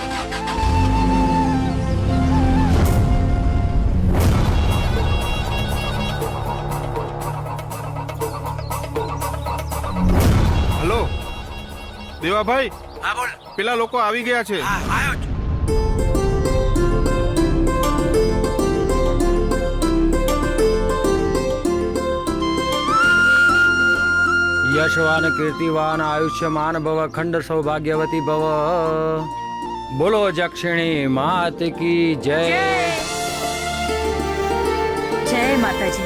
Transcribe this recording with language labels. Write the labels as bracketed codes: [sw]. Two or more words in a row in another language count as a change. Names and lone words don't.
[gu] હલો દેવાભાઈ, હા બોલ. પેલા લોકો આવી ગયા છે. હા આવ્યો છું. [sa] यशवान कीर्तिवान आयुष्यमान भव खंड सौभाग्यवती भव [hi] बोलो जक्षिणी मात की जय. [gu] જય માતાજી.